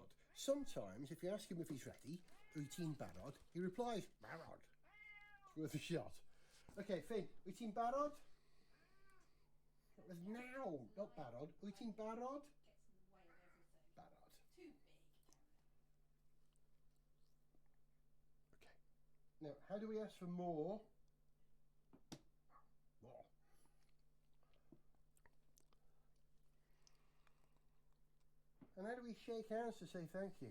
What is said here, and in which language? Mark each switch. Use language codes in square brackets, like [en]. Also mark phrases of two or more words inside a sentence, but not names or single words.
[en] Sometimes, if you ask him if he's ready, [cy] wyt ti'n barod, [en] he replies, barod. It's worth a shot. Okay, Finn, [cy] wyt ti'n barod? [en] That was now, not barod. [cy] Wyt ti'n barod? Barod. [en] Too big. Okay. Now, how do we ask for more? More. And how do we shake hands to say thank you?